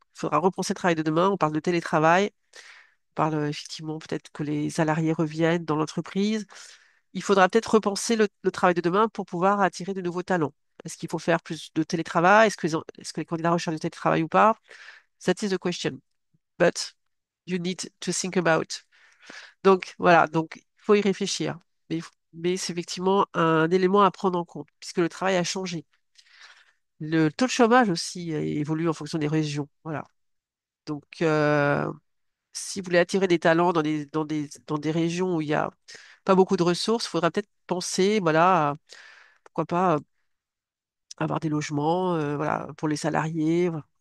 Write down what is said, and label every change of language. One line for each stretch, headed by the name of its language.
French: Il faudra repenser le travail de demain. On parle de télétravail. On parle effectivement peut-être que les salariés reviennent dans l'entreprise. Il faudra peut-être repenser le travail de demain pour pouvoir attirer de nouveaux talents. Est-ce qu'il faut faire plus de télétravail? Est-ce que les candidats recherchent du télétravail ou pas?
English: That is the question. But you need to think about.
French: Donc voilà, donc il faut y réfléchir. Mais c'est effectivement un élément à prendre en compte, puisque le travail a changé. Le taux de chômage aussi évolue en fonction des régions. Voilà. Donc, si vous voulez attirer des talents dans des régions où il n'y a pas beaucoup de ressources, il faudra peut-être penser, voilà, pourquoi pas avoir des logements, voilà, pour les salariés. Voilà.